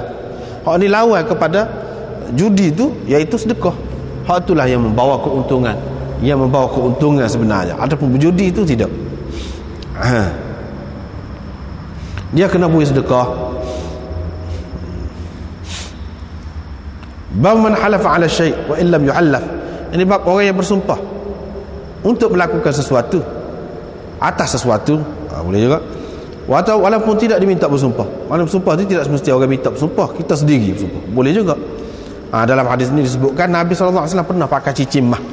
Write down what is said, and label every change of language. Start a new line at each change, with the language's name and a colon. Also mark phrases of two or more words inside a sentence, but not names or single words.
Malay: Hak ni lawan kepada judi tu iaitu sedekah. Hak itulah yang membawa keuntungan, yang membawa keuntungan sebenarnya. Adapun berjudi itu tidak. Dia kena beri sedekah.
Arabic: باب من حلف على شيء وإن لم يحلف.
Malay: Ini bab orang yang bersumpah untuk melakukan sesuatu atas sesuatu, boleh juga. Walaupun tidak diminta bersumpah. Walaupun bersumpah itu tidak semesti orang minta bersumpah, kita sendiri bersumpah, boleh juga. Dalam hadis ini disebutkan Nabi SAW pernah pakai cincin mah.